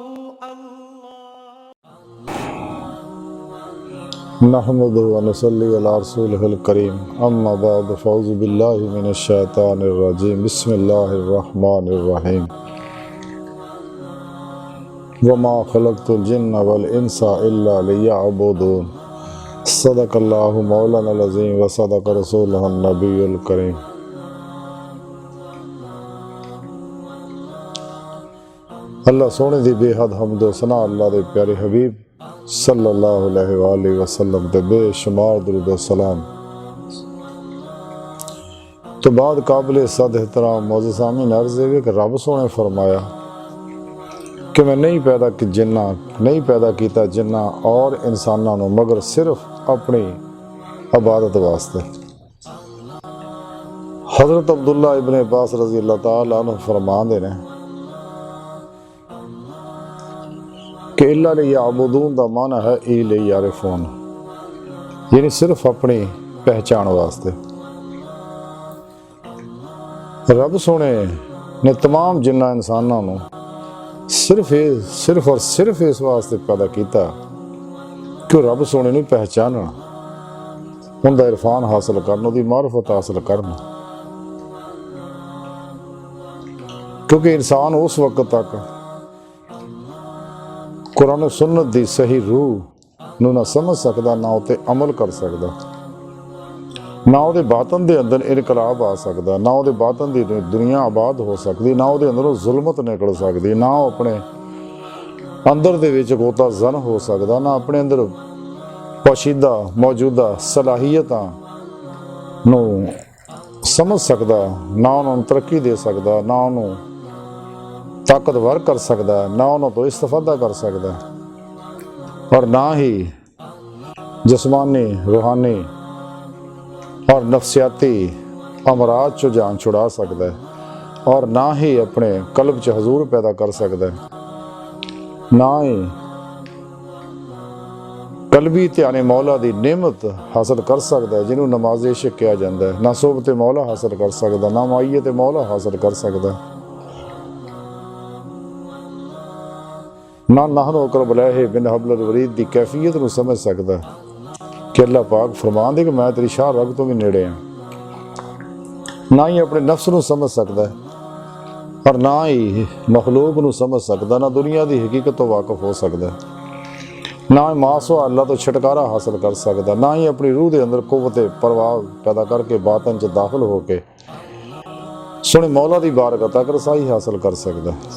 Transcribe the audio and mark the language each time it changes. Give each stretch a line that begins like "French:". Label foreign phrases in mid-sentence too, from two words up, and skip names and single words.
Arabic: نحمده ونصلي على رسوله الكريم أما بعد فأعوذ بالله من الشيطان الرجيم بسم الله الرحمن الرحيم وما خلقت الجن والإنس إلا ليعبدون صدق الله مولانا العظيم وصدق رسوله النبي الكريم.
Punjabi: اللہ سوہݨے دی بے حد حمد و ثنا اللہ دے پیارے حبیب
Arabic: صلى الله عليه وسلم
Punjabi: تے بے شمار درود و سلام.
Urdu: تو بعد قابل صد احترام موجود سامعین عرض ہے کہ رب سوہنے فرمایا کہ میں نہیں پیدا کیا جنا اور انسانوں کو مگر صرف اپنی عبادت واسطے. حضرت عبداللہ ابن عباس
Arabic: رضي الله تعالى عنه
Urdu: فرماتے ہیں کہ
Arabic: إلا ليعبدون
Urdu: دا معنیٰ ہے
Arabic: إي ليعرفون,
Urdu: یعنی صرف اپنی پہچان واسطے.
Punjabi: رب سوہنے نے تمام جنا انسانوں کو صرف اس واسطے پیدا کیا کہ رب سوہنے نوں پہچانݨ، اُن کا عرفان حاصل کرن، اوہدی معرفت حاصل کرن. کیونکہ انسان اس وقت تک قرآن سنت دی صحیح روح نوں نہ سمجھ سکدا، نہ اوتے عمل کر سکدا، نہ اوہدے باطن دے اندر انقلاب آ سکدا، نہ اوہدے باطن دی دنیا آباد ہو سکدی، نہ اوہدے اندروں ظلمت نکل سکدی، نہ اپنے اندر دے وچ غوطہ زن ہو سکدا، نہ اپنے اندر پوشیدہ موجودہ صلاحیتاں نوں سمجھ سکدا، نہ اُنہوں نے ترقی دے سکدا، نہ اُنہوں نے طاقتور کر سکدا، نہ اُنہوں نے تو استفادہ کر سکدا، اور نہ ہی جسمانی روحانی اور نفسیاتی امراض چوں جان چھڑا سکتا ہے، اور نہ ہی اپنے قلب چ حضور پیدا کر سکتا ہے، نہ ہی
Urdu: قلبی دھیانِ مولا دی نعمت حاصل کر سکتا ہے جنہوں نے نماز عشق کیا جاتا ہے، نہ صحبتِ مولا حاصل کر سکتا، نہ معیتِ مولا حاصل کر سکتا، نہ
Arabic: نحن أقرب إليه من حبل الوريد
Urdu: کی کیفیت کو سمجھ سکتا کہ اللہ پاک فرماندے کہ
Punjabi: میں تیری شاہ رگ تو بھی نیڑے ہاں.
Urdu: نہ ہی اپنے نفس کو سمجھ سکتا ہے، اور نہ ہی مخلوق کو سمجھ سکتا، نہ دنیا کی حقیقت تو واقف ہو سکتا ہے، نہ ہی ماسو اللہ تو چھٹکارا حاصل کر سکتا، نہ ہی اپنی روح کے اندر قوت پرواہ پیدا کرکے باطن چ داخل ہوکے سوہنے مولا کی بارگاہ تک رسائی حاصل کر سکتا.